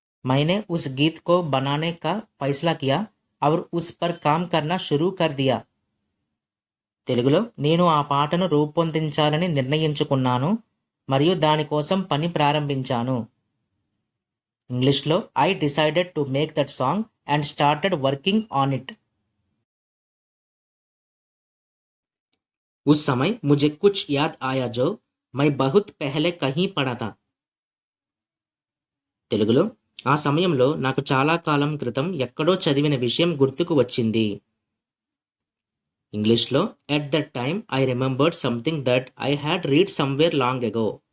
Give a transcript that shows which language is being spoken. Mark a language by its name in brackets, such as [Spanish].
[Hindi] मैंने उस गीत को बनाने का फैसला किया और उस पर काम करना शुरू कर दिया. [Telugu] తెలుగులో నేను ఆ పాటను రూపొందించాలని నిర్ణయించుకున్నాను మరియు దానికోసం పని ప్రారంభించాను. [English] ఇంగ్లీష్లో I decided to make that song and started working on it. [Hindi] उस समय मुझे कुछ याद आया जो मैं बहुत पहले कहीं पढ़ा था. [Telugu] తెలుగులో ఆ సమయంలో నాకు చాలా కాలం క్రితం ఎక్కడో చదివిన విషయం గుర్తుకు వచ్చింది. [English] ఇంగ్లీష్లో at that time I remembered something that I had read somewhere long ago.